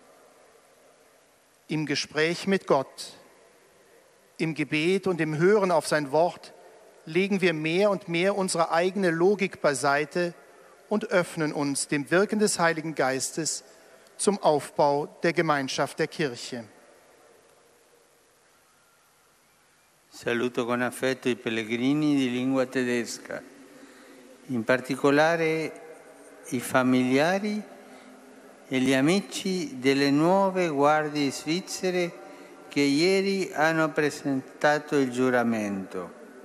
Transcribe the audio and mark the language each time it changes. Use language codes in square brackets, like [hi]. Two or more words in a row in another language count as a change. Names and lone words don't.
[de] Im Gespräch mit Gott, im Gebet und im Hören auf sein Wort legen wir mehr und mehr unsere eigene Logik beiseite und öffnen uns dem Wirken des Heiligen Geistes zum Aufbau der Gemeinschaft der Kirche. [it] Saluto con affetto i pellegrini di lingua tedesca, in particolare i familiari e gli amici delle nuove guardie svizzere che ieri hanno presentato il giuramento.